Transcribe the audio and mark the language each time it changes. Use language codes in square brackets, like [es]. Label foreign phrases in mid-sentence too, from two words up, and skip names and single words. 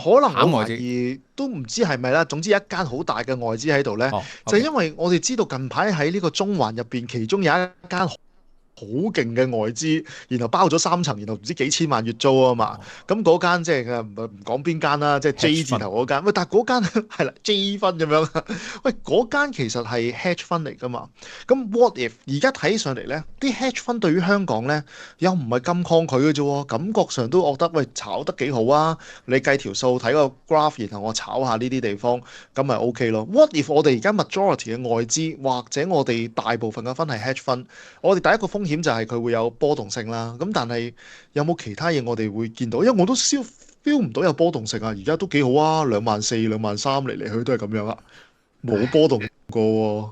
[yue] 可能我懷疑都唔知係咪啦。總之一間好大嘅外資喺度咧，就係因為我哋知道近排喺呢個中環入邊，其中有一間好勁嘅外資，然後包咗3層，然後唔知幾千萬月租啊嘛。咁嗰間即係唔講邊間啦，即係 J 字頭嗰間。喂，但係嗰間係啦 J 分咁樣。喂，嗰間其實係 [en] hedge fund [yue] 嚟㗎嘛。咁 [en] what if [yue] 而家睇上嚟咧，啲 [en] hedge fund [yue] 對於香港咧又唔係咁抗拒嘅啫喎，感覺上都覺得喂炒得幾好啊。你計條數睇個 graph，然後我炒下呢啲地方，咁咪 OK 咯。 [en] What if [yue] 我哋而家 majority 嘅外資或者我哋大部分嘅分係 [en] hedge fund， [yue] 我哋第一個風險就係佢會有波動性啦，咁但係有冇其他嘢我哋會見到？因為我都 feel 唔到有波動性啊，而家都幾好啊，24,000、23,000嚟嚟去都係咁樣啊，冇波動過喎。